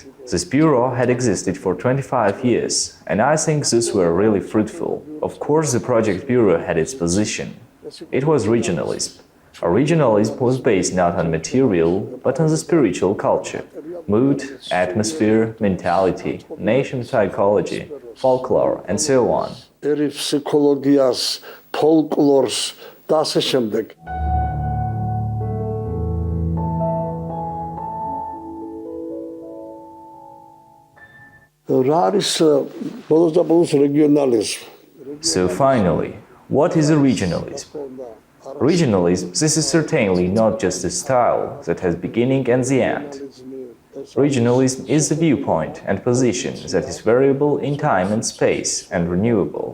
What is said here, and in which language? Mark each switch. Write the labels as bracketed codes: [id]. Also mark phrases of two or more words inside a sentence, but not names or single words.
[en] This bureau had existed for 25 years, and I think these were really fruitful. Of course, the project bureau had its position. It was regionalism. Regionalism was based not on material, but on the spiritual culture, mood, atmosphere, mentality, nation psychology, folklore, and so on. [ka] ფსიქოლოგიას, ფოლკლორს და ასე შემდეგ. რა არის ბოლოს და ბოლოს რეგიონალიზმი? [en] So finally, what is a regionalism? Regionalism, this is certainly not just a style that has beginning and the end. Regionalism is a viewpoint and position that is variable in time and space and renewable.